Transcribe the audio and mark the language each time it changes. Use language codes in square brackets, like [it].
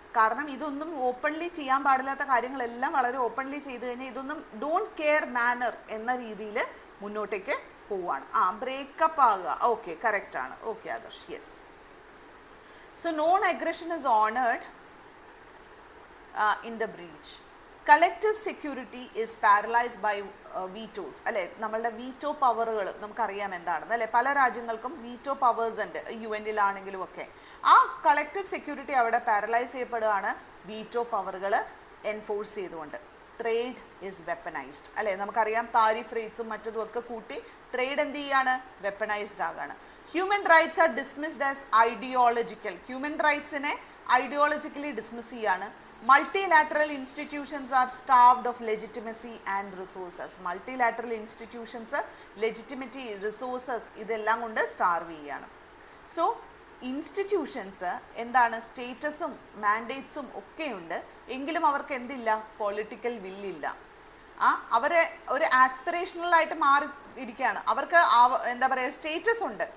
[ml] കാരണം ഇതൊന്നും ഓപ്പൺലി ചെയ്യാൻ പാടില്ലാത്ത കാര്യങ്ങളെല്ലാം വളരെ ഓപ്പൺലി ചെയ്ത് കഴിഞ്ഞാൽ ഇതൊന്നും [en] don't care manner [ml] എന്ന രീതിയിൽ മുന്നോട്ടേക്ക് പോവുകയാണ്. ബ്രേക്കപ്പ് ആകുക. ഓക്കെ, കറക്റ്റ് ആണ്. Okay Adarsh, yes. [en] So non aggression is honoured in the breach. Collective security is paralyzed by vetoes. [ml] അല്ലെ, നമ്മളുടെ വീറ്റോ പവറുകൾ നമുക്കറിയാം എന്താണെന്ന് അല്ലെ. പല രാജ്യങ്ങൾക്കും വീറ്റോ പവേഴ്സ് ഉണ്ട്, UN-ലാണെങ്കിലും ഒക്കെ. ആ കളക്റ്റീവ് സെക്യൂരിറ്റി അവിടെ പാരലൈസ് ചെയ്യപ്പെടുകയാണ് വീറ്റോ പവറുകൾ എൻഫോഴ്സ് ചെയ്തുകൊണ്ട്. [en] trade is weaponised [ml] അല്ലെ, നമുക്കറിയാം താരിഫ് റേറ്റ്സും മറ്റതും ഒക്കെ കൂട്ടി ട്രേഡ് എന്ത് ചെയ്യാണ്? വെപ്പനൈസ്ഡ് ആകാണ്. [en] Human rights are dismissed as ideological. [ml] Human റൈറ്റ്സിനെ ideologically dismiss ചെയ്യാണ്. [en] Multilateral institutions are starved of legitimacy and resources. [ml] Multilateral institutions, legitimacy, resources ഇതെല്ലാം കൊണ്ട് സ്റ്റാർവ് ചെയ്യാണ്. സോ ഇൻസ്റ്റിറ്റ്യൂഷൻസ് എന്താണ്, സ്റ്റേറ്റസും മാൻഡേറ്റ്സും ഒക്കെയുണ്ട്, എങ്കിലും അവർക്ക് എന്തില്ല, പൊളിറ്റിക്കൽ വില്ലില്ല. അവരെ ഒരു ആസ്പിറേഷണലായിട്ട് മാറി ഇരിക്കുകയാണ്. അവർക്ക് എന്താ പറയുക, സ്റ്റേറ്റസ് ഉണ്ട്.